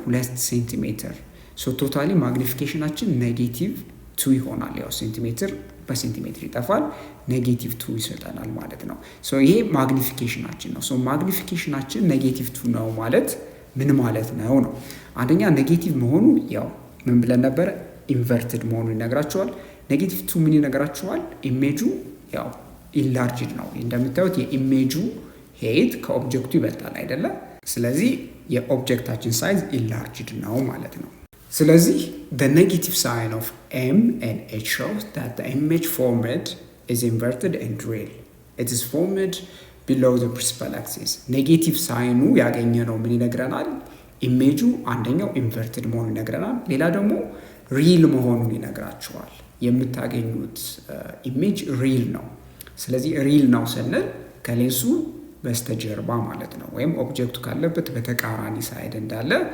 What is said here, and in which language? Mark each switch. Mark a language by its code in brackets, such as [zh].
[am] 2 ሴንቲሜትር። ቶታሊ ማግኒፊኬሽናችን ኔጌቲቭ 2 ይሆናል። ያው ሴንቲሜትር በሴንቲሜትር ይጠፋል፣ ኔጌቲቭ 2 ይሰጠናል ማለት ነው። ይሄ ማግኒፊኬሽናችን ነው። ማግኒፊኬሽናችን ኔጌቲቭ 2 ነው ማለት ምን ማለት ነው ነው? አንደኛ ኔጌቲቭ መሆኑ ያው ምን ብለን ነበረ? ኢንቨርትድ መሆኑ ይነግራቸዋል። ኔጌቲቭ 2 ምን ይነግራቸዋል? ኢሜጁ ያው ኢንላርጅድ ነው። እንደምታዩት የኢሜጁ ሄት ከኦብጀክቱ ይበልጣል አይደለም? ስለዚህ የኦብጀክታችን ሳይዝ ኢንላርጅድ ነው ማለት ነው። ስለዚህ [en] the negative sign of M and H shows that the image formed is inverted and real. It is formed below the principal axis. [am] ኔጌቲቭ ሳይኑ ያገኘ ነው ምን ይነግረናል? ኢሜጁ አንደኛው ኢንቨርትድ መሆኑን ይነግረናል። ሌላ ደግሞ ሪል መሆኑን ይነግራቸዋል። የምታገኙት ኢሜጅ ሪል ነው። ስለዚህ ሪል ነው ስንል ከሌንሱ በስተጀርባ ማለት ነው፣ ወይም ኦብጀክቱ ካለበት በተቃራኒ ሳይድ እንዳለ